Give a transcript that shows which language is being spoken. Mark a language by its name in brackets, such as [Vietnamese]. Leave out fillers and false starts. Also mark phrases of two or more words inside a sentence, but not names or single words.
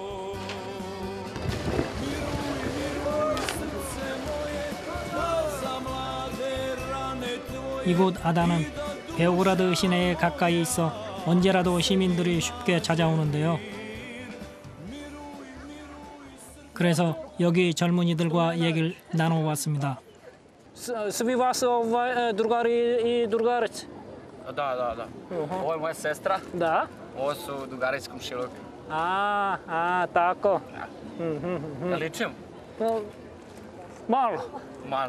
[Korean] 이곳 아다는 베오그라드 시내에 가까이 있어 언제라도 시민들이 쉽게 찾아오는데요. 그래서 여기 젊은이들과 얘기를 나눠봤습니다. [Serbian] Svi vas drugari i drugarice? Da. Ovo je moja sestra. Da. Ovo su drugari iz komšiluka. Tako. Da ličim? Malo. Malo.